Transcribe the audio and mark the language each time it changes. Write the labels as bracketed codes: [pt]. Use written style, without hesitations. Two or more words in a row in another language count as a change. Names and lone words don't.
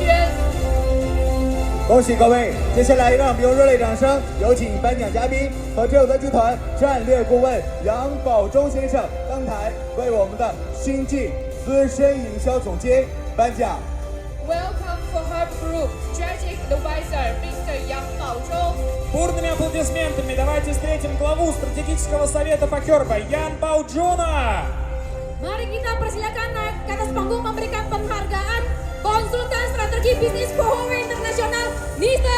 [zh] 恭喜各位！接下来让我们用热烈掌声，有请颁奖嘉宾和这德集团战略顾问杨宝忠先生登台，为我们的新晋资深营销总监颁奖。 [en] Welcome for Herb Group Strategic Advisor Mr. Yang Baozhong. [ru] Бурными аплодисментами давайте встретим главу стратегического совета по Herb Ян Баоджона. [id] Mari kita persilakan naik ke atas panggung memberikan penghargaan konsultan strategi bisnis Huawei Internasional Mr.